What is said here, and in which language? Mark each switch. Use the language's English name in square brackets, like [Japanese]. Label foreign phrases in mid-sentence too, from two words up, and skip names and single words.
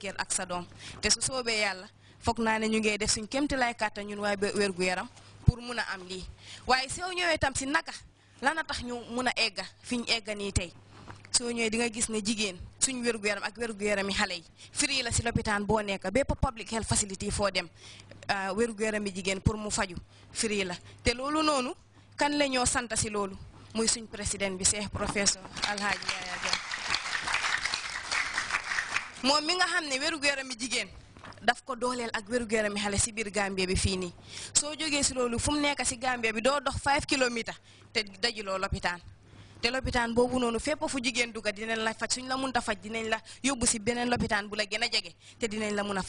[Wolof] kër ak sa doom te su soobee yàlla foog naa ne ñu ngi def suñ kémti lay kàttan ñun waaye wérgu yaram pour mun a am lii waaye soo ñëwee tam si naka lana tax ñu mun a egga fi ñu egga nii tey soo ñëwee di nga gis ne jigéen suñ wérgu yaram ak wérgu yaram yi xale yi free la si lopitaan boo nekk bépp [English] public health facility [Wolof] foo dem wérgu yaram yi jigéen pour mu faju free la te loolu noonu kan la ñoo sant si loolu muy suñ président bi Cheikh professeur Alhaji Yaya Jammeh moom mi nga xam ne wérgu yaram yi jigéen daf ko dooleel ak wérgu yaram yi xale si biir Gambie bi fii nii soo jógee si loolu fu mu nekk si Gambie bi doo dox 5 kilomètres te dajuloo lopitaan te lopitaan boobu noonu fépp fu jigéen dugga dinañ la faj suñ la munta faj dinañ la yóbbu si beneen lopitaan bu la gën a jege te dinañ la mun a